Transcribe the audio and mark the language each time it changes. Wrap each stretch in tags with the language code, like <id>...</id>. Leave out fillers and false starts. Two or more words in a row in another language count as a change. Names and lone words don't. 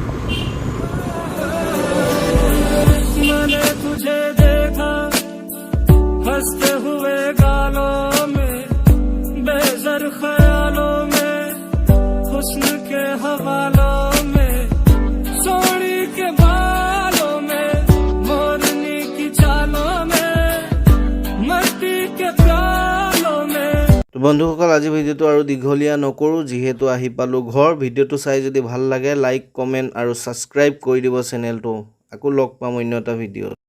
<hi>तुझे देखा हंसते हुए गालों में, बेज़र ख्यालों में, हुस्न के हवालों में, सोनी के बालों में, मोरनी की चालों में, मस्ती के प्यालों में।</hi> <as>তো বন্ধুসকল আজি ভিডিঅ'টো আৰু দীঘলীয়া নকৰোঁ, যিহেতু আহি পালোঁ ঘৰ। ভিডিঅ'টো চাই যদি ভাল লাগে</as> <en>like, comment</en> <as>আৰু ছাবস্ক্ৰাইব কৰি দিব চেনেলটো। আকৌ লগ পাম অন্য এটা ভিডিঅ'ত।</as>